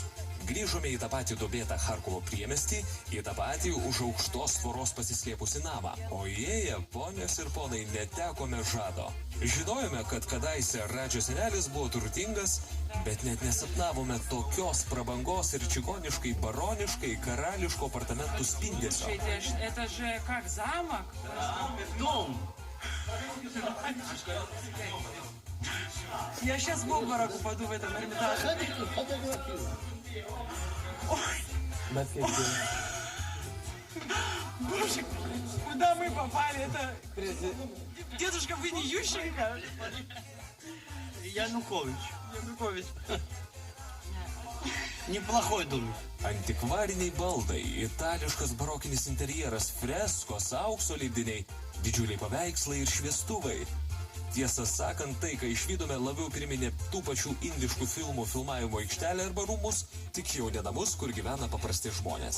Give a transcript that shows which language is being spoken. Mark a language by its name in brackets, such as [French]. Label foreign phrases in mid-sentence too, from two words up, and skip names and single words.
[Lithuanian] Grįžome į tą patį duobėtą Charkovo priemiestį, į tą patį už aukštos tvoros pasislėpusi namą. O įėję, ponios ir ponai, netekome žado. Žinojome, kad kadaise Radžio senelis buvo turtingas, bet net nesapnavome tokios prabangos ir čigoniškai, baroniškai, karališko apartamentų spindesio. [Russian] Это же как замок. Дом. Я сейчас в обморок упаду в этом Эрмитаже. Ой, боже, куда мы попали? Это... Дедушка, вы не Ющенко? Янукович. Янукович. Неплохой домик. [Lithuanian] Antikvariniai baldai, itališkas barokinis interjeras, freskos, aukso leidiniai, didžiuliai paveikslai ir šviestuvai. Tiesą sakant, tai, ką išvydome, labiau priminė tų pačių indiškų filmų filmavimo aikštelę arba rūmus, tik jau ne namus, kur gyvena paprasti žmonės.